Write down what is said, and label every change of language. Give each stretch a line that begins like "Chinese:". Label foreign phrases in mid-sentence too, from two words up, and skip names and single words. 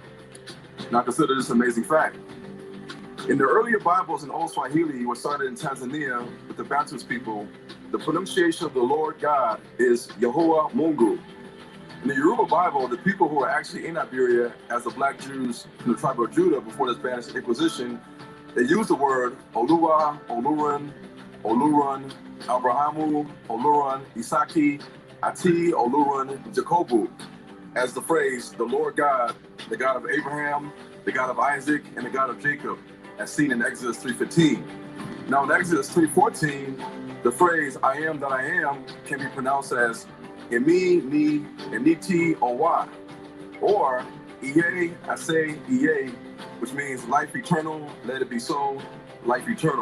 English: Now consider this amazing fact. In the earlier Bibles in Old Swahili, which started in Tanzania with the Bantus people, the pronunciation of the Lord God is Yehovah Mungu. In the Yoruba Bible, the people who were actually in Iberia as the Black Jews from the tribe of Judah before the Spanish Inquisition, they used the word
Yoruba: Oluwa, Olurun, Olurun, Abrahamu, Olurun, Isaki, Ati, Olurun, Jacobu,
English: as the phrase, the Lord God, the God of Abraham, the God of Isaac, and the God of Jacob, as seen in Exodus 3:15. Now in Exodus 3:14, the phrase, I am that I am, can be pronounced as
Yoruba: Emi, Ni,
English: and
Yoruba: Niti, Owa,
English: or
Yoruba: Iye, Ase, Iye,
English: which means life eternal, let it be so, life eternal.